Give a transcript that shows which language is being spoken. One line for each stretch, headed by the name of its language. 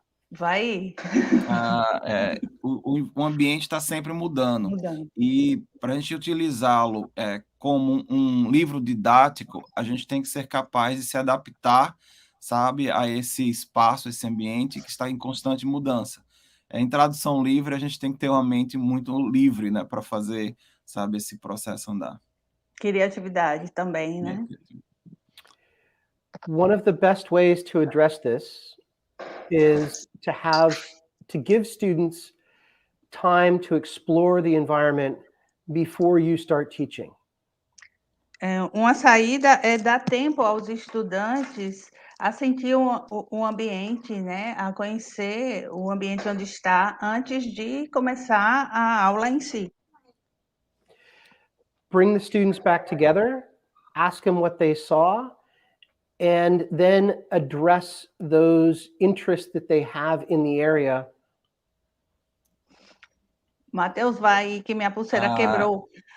Portuguese: Vai. O ambiente está sempre mudando. E para a gente utilizá-lo como um livro didático, a gente tem que ser capaz de se adaptar, sabe, a esse espaço, esse ambiente que está em constante mudança. Em tradução livre, a gente tem que ter uma mente muito livre, né, para fazer, sabe, esse processo andar. Criatividade também, né?
English: One of the best ways to address this is to give students time to explore the environment before you start teaching.
Portuguese: Uma saída é dar tempo aos estudantes a sentir o ambiente, né? A conhecer o ambiente onde está antes de começar a aula em si.
English: Bring the students back together, ask them what they saw, and then address those interests that they have in the area.
Portuguese: Mateus, vai que minha pulseira quebrou.